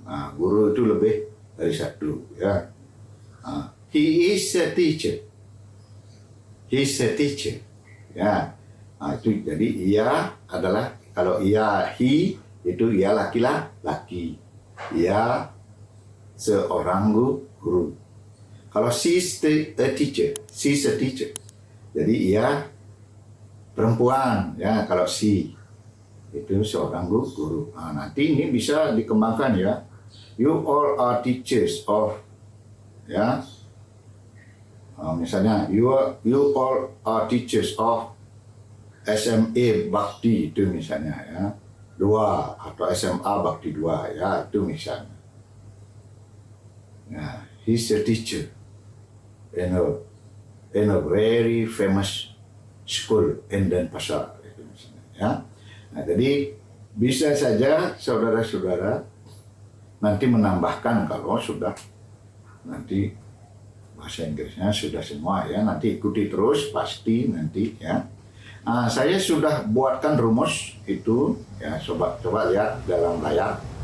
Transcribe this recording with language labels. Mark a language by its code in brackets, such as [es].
[id] Nah, guru itu lebih dari satu ya. Nah, [en] he is a teacher. He is a teacher. [id] Ya. Nah, itu jadi ia adalah kalau ia he itu ia laki-laki. Ia seorang guru. Kalau [en] she is a teacher, she is a teacher. [id] Jadi ia perempuan ya kalau she itu seorang guru. Nah, nanti ini bisa dikembangkan ya. [en] You all are teachers of ya. [id] Misalnya [en] you all are teachers of SMA Bakti [id] itu misalnya ya. 2 atau SMA Bakti 2 ya itu misalnya. Nah, [en] he's a teacher in a very famous school in Denpasar. [id] Ya. Nah, jadi bisa saja saudara-saudara nanti menambahkan kalau sudah nanti bahasa Inggrisnya sudah semua ya, nanti ikuti terus pasti nanti ya. Saya sudah buatkan rumus itu ya, coba lihat dalam layar.